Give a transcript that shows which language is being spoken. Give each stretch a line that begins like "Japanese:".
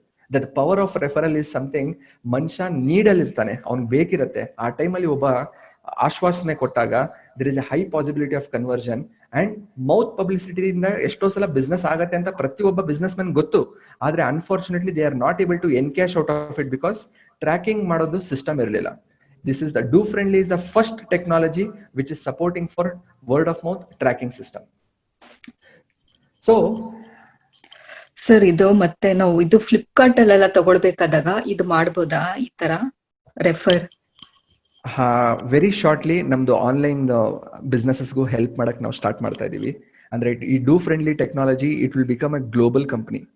Kannada: ಅದು
English: That power of referral is something.
Kannada: ಮನುಷ್ಯ ನೀಡಲ್ಲಿ ಇರ್ತಾನೆ, ಅವ್ನ್ ಬೇಕಿರತ್ತೆ, ಆ ಟೈಮಲ್ಲಿ ಒಬ್ಬ ಆಶ್ವಾಸನೆ ಕೊಟ್ಟಾಗ
English: There is a high possibility of conversion.
Kannada: And mouth ಪಬ್ಲಿಸಿಟಿಯಿಂದ ಎಷ್ಟೋ ಸಲ ಬಿಸ್ನೆಸ್ ಆಗತ್ತೆ ಅಂತ ಪ್ರತಿಯೊಬ್ಬ ಬಿಸ್ನೆಸ್ ಮ್ಯಾನ್ ಗೊತ್ತು. ಆದ್ರೆ
English: unfortunately they are not able to encash out of it because
Kannada: tracking ಮಾಡೋದು ಸಿಸ್ಟಮ್ ಇರಲಿಲ್ಲ.
English: This is the Do Friendly is the first technology which is supporting for word of mouth tracking system. So
Kannada: sir, ಇದು ಮತ್ತೆ ನಾವು ಇದು ಫ್ಲಿಪ್ಕಾರ್ಟ್ ಅಲ್ಲೆಲ್ಲ ತಗೊಳ್ಬೇಕಾದಾಗ ಇದು ಮಾಡ್ಬೋದಾ ಈ ತರ ರೆಫರ್? ವೆರಿ ಶಾರ್ಟ್ಲಿ ನಮ್ದು ಆನ್ಲೈನ್ ಬಿಸ್ನೆಸಸ್ಗೂ ಹೆಲ್ಪ್ ಮಾಡಕ್ ನಾವು ಸ್ಟಾರ್ಟ್ ಮಾಡ್ತಾ ಇದೀವಿ. ಅಂದ್ರೆ ಈ
English: Do friendly technology it will become a global company.